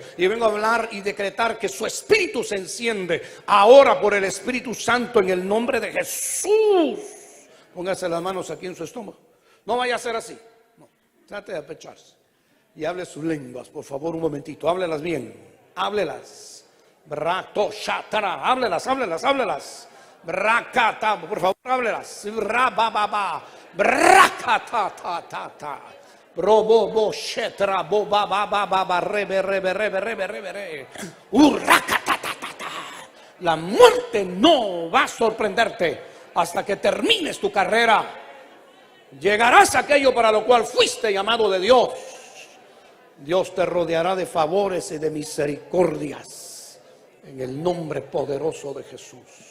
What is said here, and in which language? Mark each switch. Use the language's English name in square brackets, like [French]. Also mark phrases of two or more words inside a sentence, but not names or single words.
[Spanish] Y vengo a hablar y decretar que su espíritu se enciende ahora por el Espíritu Santo en el nombre de Jesús. Póngase las manos aquí en su estómago. No vaya a ser así, no, trate de apecharse y hable sus lenguas, por favor, un momentito, háblelas bien, háblelas. Brato shatara, háblelas. Brakata, por favor, háblelas. Brababa, brakata. Robobo shetra bobaba rebe. Urrakata. La muerte no va a sorprenderte hasta que termines tu carrera. Llegarás a aquello para lo cual fuiste llamado de Dios. Dios te rodeará de favores y de misericordias en el nombre poderoso de Jesús.